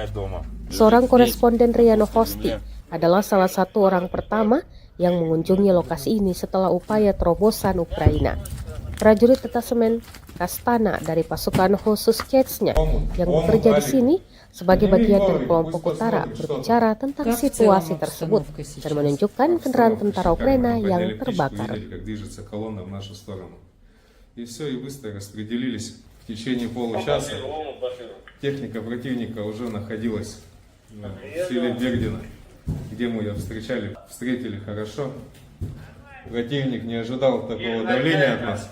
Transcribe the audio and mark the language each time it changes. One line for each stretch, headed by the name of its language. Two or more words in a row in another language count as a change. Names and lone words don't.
Indonesian: Seorang koresponden RIA Novosti adalah salah satu orang pertama yang mengunjungi lokasi ini setelah upaya terobosan Ukraina. Prajurit detasemen Kastana dari pasukan khusus Chechnya yang bekerja di sini sebagai bagian dari kelompok utara berbicara tentang situasi tersebut dan menunjukkan kendaraan tentara Ukraina yang terbakar.
Russian: И все, и быстро распределились. В течение получаса техника противника уже находилась в селе Бердина, где мы ее встретили хорошо. Противник не ожидал такого давления от нас.